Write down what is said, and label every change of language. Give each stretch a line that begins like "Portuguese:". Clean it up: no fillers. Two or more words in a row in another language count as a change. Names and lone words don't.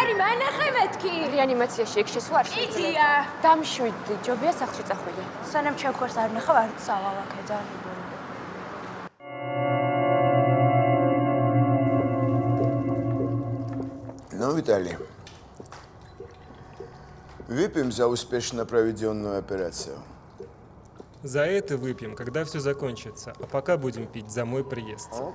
Georgian: მარი მანახე მეთქი. რეანიმაციაში ეგ შესვლა არ შეიძლება. იცია. დამშვიდი, ჯობია სახლში წახვიდე. სანამ ჩაგვარს არ ნახავ, არ წავალ აქედან.
Russian: Ну, Виталий, выпьем за успешно проведенную операцию. За это выпьем, когда все закончится, а пока будем пить за мой приезд.